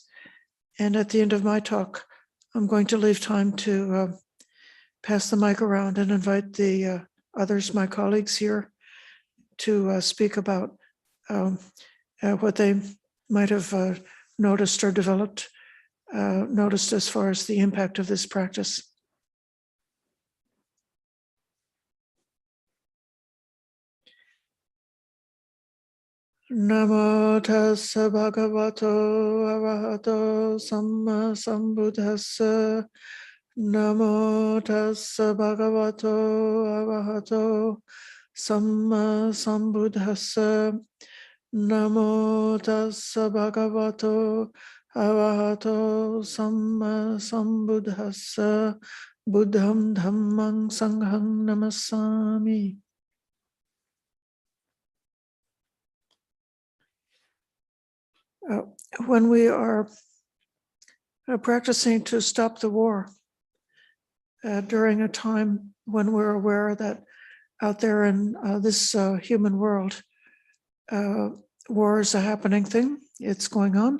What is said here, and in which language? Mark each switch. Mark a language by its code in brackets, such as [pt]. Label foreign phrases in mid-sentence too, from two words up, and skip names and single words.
[en] And at the end of my talk, I'm going to leave time to pass the mic around and invite the others, my colleagues here, to speak about what they might have noticed or noticed as far as the impact of this practice. [pi] Namo tassa bhagavato arahato samma sambuddhassa. Namo tassa bhagavato arahato samma sambuddhassa. Namo tassa bhagavato arahato samma sambuddhassa. Buddham dhammang sangham namassami. [en] When we are practicing to stop the war during a time when we're aware that out there in this human world, war is a happening thing, it's going on.